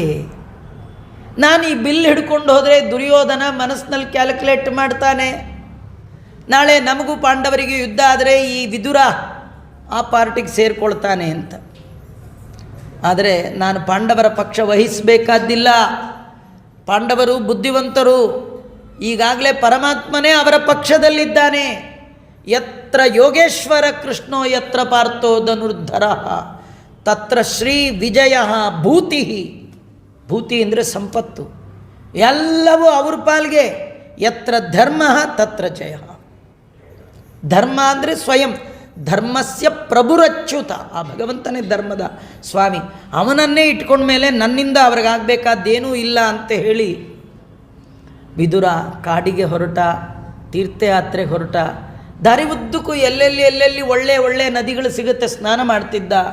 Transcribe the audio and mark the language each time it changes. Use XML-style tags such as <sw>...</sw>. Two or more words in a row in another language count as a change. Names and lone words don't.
<kn>ನಾನು ಈ ಬಿಲ್ ಹಿಡ್ಕೊಂಡು ಹೋದರೆ ದುರ್ಯೋಧನ ಮನಸ್ಸಿನಲ್ಲಿ ಕ್ಯಾಲ್ಕುಲೇಟ್ ಮಾಡ್ತಾನೆ, ನಾಳೆ ನಮಗೂ ಪಾಂಡವರಿಗೆ ಯುದ್ಧ ಆದರೆ ಈ ವಿದುರ ಆ ಪಾರ್ಟಿಗೆ ಸೇರಿಕೊಳ್ತಾನೆ ಅಂತ. ಆದರೆ ನಾನು ಪಾಂಡವರ ಪಕ್ಷ ವಹಿಸಬೇಕಾದ್ದಿಲ್ಲ. ಪಾಂಡವರು ಬುದ್ಧಿವಂತರು, ಈಗಾಗಲೇ ಪರಮಾತ್ಮನೇ ಅವರ ಪಕ್ಷದಲ್ಲಿದ್ದಾನೆ.</kn> <sa>ಯತ್ರ ಯೋಗೇಶ್ವರ ಕೃಷ್ಣೋ ಯತ್ರ ಪಾರ್ಥೋ ಧನುರ್ಧರ ತತ್ರ ಶ್ರೀ ವಿಜಯ ಭೂತಿ.</sa> <kn>ಭೂತಿ ಅಂದರೆ ಸಂಪತ್ತು, ಎಲ್ಲವೂ ಅವ್ರ ಪಾಲ್ಗೆ.</kn> <sa>ಯತ್ರ ಧರ್ಮ ತತ್ರ ಜಯ.</sa> <kn>ಧರ್ಮ ಅಂದರೆ ಸ್ವಯಂ,</kn> <sa>ಧರ್ಮಸ್ಯ ಪ್ರಭುರಚ್ಯುತ,</sa> <kn>ಆ ಭಗವಂತನೇ ಧರ್ಮದ ಸ್ವಾಮಿ. ಅವನನ್ನೇ ಇಟ್ಕೊಂಡ್ಮೇಲೆ ನನ್ನಿಂದ ಅವ್ರಿಗಾಗಬೇಕಾದ್ದೇನೂ ಇಲ್ಲ ಅಂತ ಹೇಳಿ ವಿದುರ ಕಾಡಿಗೆ ಹೊರಟ, ತೀರ್ಥಯಾತ್ರೆಗೆ ಹೊರಟ. ದಾರಿ ಉದ್ದಕ್ಕೂ ಎಲ್ಲೆಲ್ಲಿ ಒಳ್ಳೆ ನದಿಗಳು ಸಿಗುತ್ತೆ, ಸ್ನಾನ ಮಾಡ್ತಿದ್ದ.</kn>